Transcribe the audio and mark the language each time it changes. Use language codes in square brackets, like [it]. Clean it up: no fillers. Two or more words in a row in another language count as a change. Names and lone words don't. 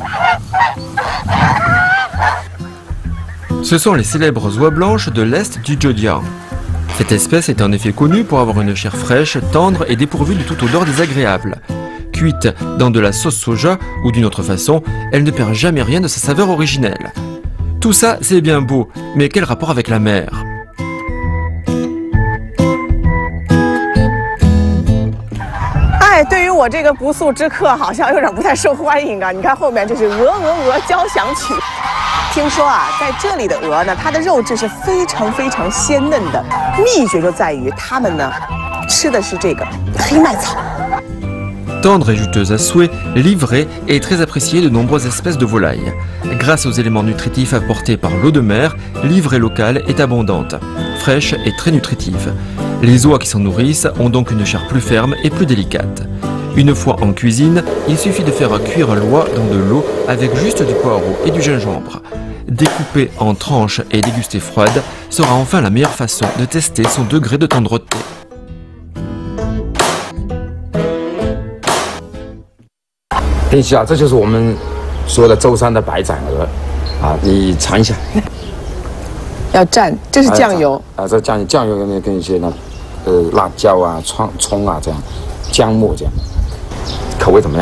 [fr] Ce sont les célèbres oies blanches de l'est du Zhejiang. Cette espèce est en effet connue pour avoir une chair fraîche, tendre et dépourvue de toute odeur désagréable. Cuite dans de la sauce soja ou d'une autre façon, elle ne perd jamais rien de sa saveur originelle. Tout ça, c'est bien beau, mais quel rapport avec la mer? [zh] 对于我这个不速之客，好像有点不太受欢迎啊！你看后面这是鹅交响曲。听说啊，在这里的鹅呢，它的肉质是非常鲜嫩的，秘诀就在于它们呢吃的是这个黑麦草。 [fr] Tendre et juteuse à souhait, l'ivrée est très appréciée de nombreuses espèces de volailles. Grâce aux éléments nutritifs apportés par l'eau de mer, l'ivrée locale est abondante, fraîche et très nutritive. Les oies qui s'en nourrissent ont donc une chair plus ferme et plus délicate. Une fois en cuisine, il suffit de faire cuire l'oie dans de l'eau avec juste du poireau et du gingembre. Découpée en tranches et dégustée froide sera enfin la meilleure façon de tester son degré de tendreté. [zh] 天熙啊，这就是我们说的舟山的白斩鹅，啊，你尝一下。要蘸，这是酱油啊，这酱油跟一些呢，辣椒啊、葱啊这样，姜末这样，口味怎么样？